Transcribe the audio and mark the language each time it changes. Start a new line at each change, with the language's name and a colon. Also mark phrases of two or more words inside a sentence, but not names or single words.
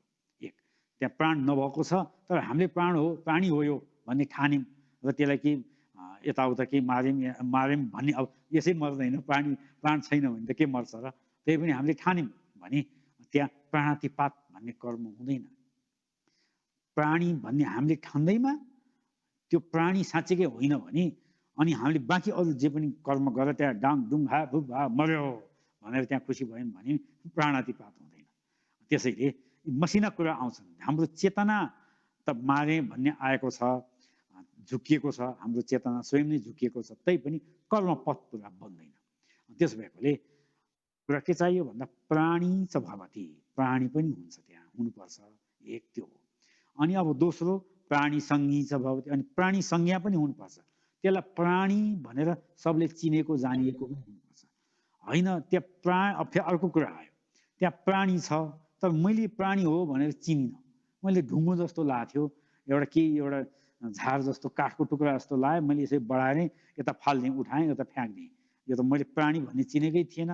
Nepali: एक, त्यहाँ प्राण नभएको छ तर हामीले प्राण हो प्राणी हो यो भन्ने ठान्यौँ र त्यसलाई केही यताउता केही मार्यौँ भन्ने, अब यसै मर्दैन, प्राण छैन भने त के मर्छ र, त्यही पनि हामीले ठान्यौँ भने त्यहाँ प्राणातिपात भन्ने कर्म हुँदैन। प्राणी भन्ने हामीले ठान्दैमा त्यो प्राणी साँच्चीकै होइन भने अनि हामीले बाँकी अरू जे पनि कर्म गरेर त्यहाँ डाङ डुङ हा भुप हा मर्यो भनेर त्यहाँ खुसी भयौँ भने प्राणातिपात हुँदैन। त्यसैले मसिना कुरा आउँछन्। हाम्रो चेतना त मारे भन्ने आएको छ, झुकिएको छ, हाम्रो चेतना स्वयं नै झुकिएको छ, तैपनि कर्मपथ पुरा बन्दैन। त्यस भएकोले कुरा के चाहियो भन्दा
Sanskrit: प्राणी च भवति,
Nepali: प्राणी पनि हुन्छ त्यहाँ हुनुपर्छ, एक त्यो हो। अनि अब दोस्रो
Sanskrit: प्राणीसँगी च भवति,
Nepali: अनि प्राणी संज्ञा पनि हुनुपर्छ। त्यसलाई प्राणी भनेर सबले चिनेको जानिएको पनि हुनुपर्छ होइन। त्यहाँ अर्को कुरा आयो, त्यहाँ प्राणी छ तर मैले प्राणी हो भनेर चिनिनँ, मैले ढुङ्गो जस्तो लाग्थ्यो, एउटा झार जस्तो काठको टुक्रा जस्तो लाग्यो, मैले यसै बढाएँ, यता फाल्ने उठाएँ, यता फ्याँक्ने, यो त मैले प्राणी भन्ने चिनेकै थिएन।